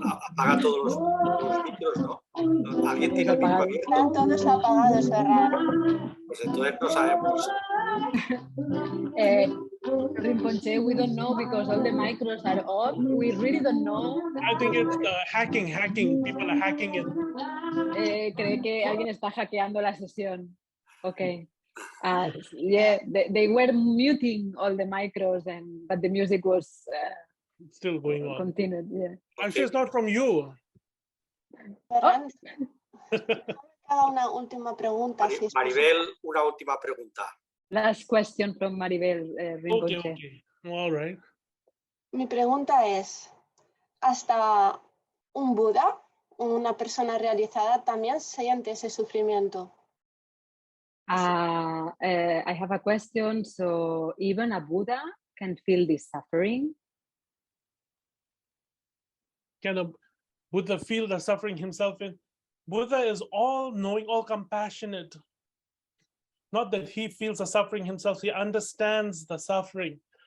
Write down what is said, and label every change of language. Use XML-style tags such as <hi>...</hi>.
<es>Apaga todos los micros, ¿no? ¿Alguien tiene el micro abierto? Están todos apagados, Ferran. Pues entonces no sabemos.</es> <en>Rimponche, we don't know because all the micros are off. We really don't know. I think it's hacking. People are hacking it.</en> <es>Cree que alguien está hackeando la sesión.</es> <en>Okay. Yeah, they were muting all the micros, but the music was Still going on. continued. Yeah. I'm sure it's not from you.</en> <es>Ferran, cada una última pregunta. Si es Maribel, una última pregunta.</es> <en>Last question from Maribel Rimponche. Okay. All right.</en> <es>Mi pregunta es, ¿hasta un Buda, una persona realizada, también siente ese sufrimiento?</es> <en>I have a question. So even a Buddha can feel this suffering? Can a Buddha feel the suffering himself in? Buddha is all knowing, all compassionate. Not that he feels the suffering himself, he understands the suffering.</en>